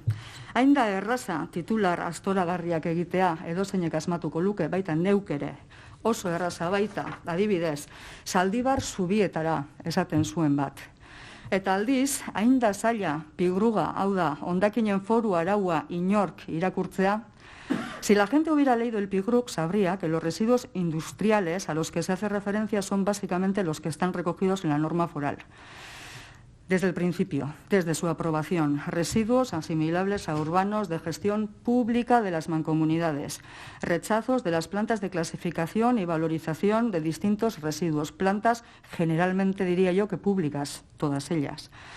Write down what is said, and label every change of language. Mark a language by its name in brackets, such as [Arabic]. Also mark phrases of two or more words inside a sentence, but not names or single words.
[Basque] Hain da erraza titular astoragarriak egitea, edozeinek asmatuko luke, baita neuk ere. Oso erraza baita, adibidez, Zaldibar Zubietara esaten zuen bat. Eta aldiz, hain da zaila, pigruga, hau da, hondakinen foru araua inork irakurtzea. [Spanish] Si la gente hubiera leído el PIGRUC, sabría que los residuos industriales a los que se hace referencia son básicamente los que están recogidos en la norma foral. Desde el principio, desde su aprobación, residuos asimilables a urbanos de gestión pública de las mancomunidades, rechazos de las plantas de clasificación y valorización de distintos residuos, plantas generalmente diría yo que públicas, todas ellas.